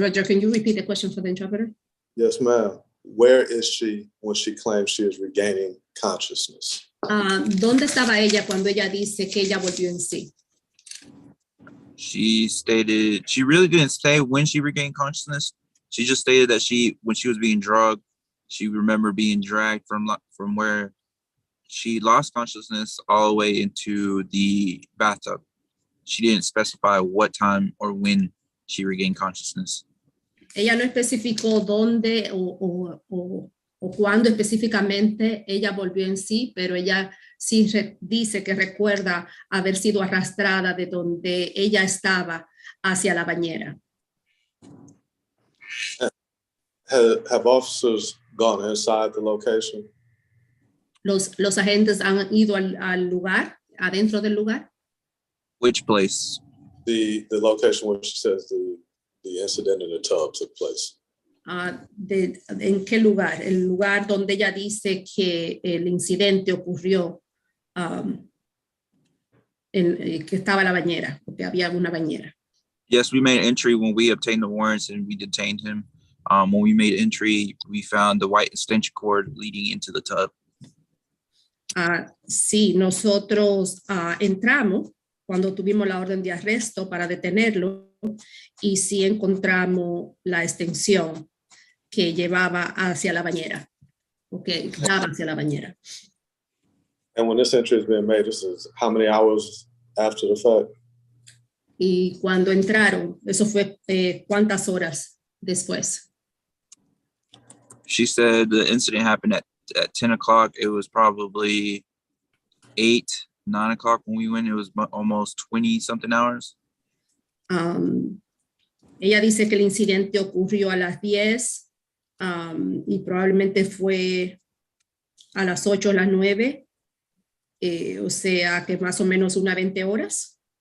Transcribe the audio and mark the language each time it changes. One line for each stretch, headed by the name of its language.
English: Roger, can you repeat the question for the interpreter? Yes, ma'am. Where is she when she claims she is regaining consciousness?
Spanish: ¿Dónde estaba ella cuando ella dice que ella volvió en sí?
English: She stated she really didn't say when she regained consciousness. She just stated that when she was being drugged, she remembered being dragged from where she lost consciousness all the way into the bathtub. She didn't specify what time or when she regained consciousness.
Spanish: Ella no especificó dónde o cuándo específicamente ella volvió en sí, pero ella sí dice que recuerda haber sido arrastrada de donde ella estaba hacia la bañera.
English: Have officers gone inside the location?
Spanish: Los agentes han ido al lugar, adentro del lugar.
English: Which place? The location where she says the incident in the tub took place.
Spanish: ¿En qué lugar? El lugar donde ella dice que el incidente ocurrió, que estaba la bañera, porque había una bañera.
English: Yes, we made entry when we obtained the warrants and we detained him. When we made entry, we found the white extension cord leading into the tub.
Spanish: Sí, nosotros entramos cuando tuvimos la orden de arresto para detenerlo y sí encontramos la extensión que llevaba hacia la bañera, o que daba hacia la bañera.
English: And when this entry has been made, this is how many hours after the fact?
Spanish: Y cuando entraron, eso fue ¿cuántas horas después?
English: She said the incident happened at 10 o'clock. It was probably 9 o'clock when we went. It was almost 20 something hours.
Spanish: Ella dice que el incidente ocurrió a las 10 y probablemente fue a las 8 o las 9, o sea que más o menos unas 20 horas.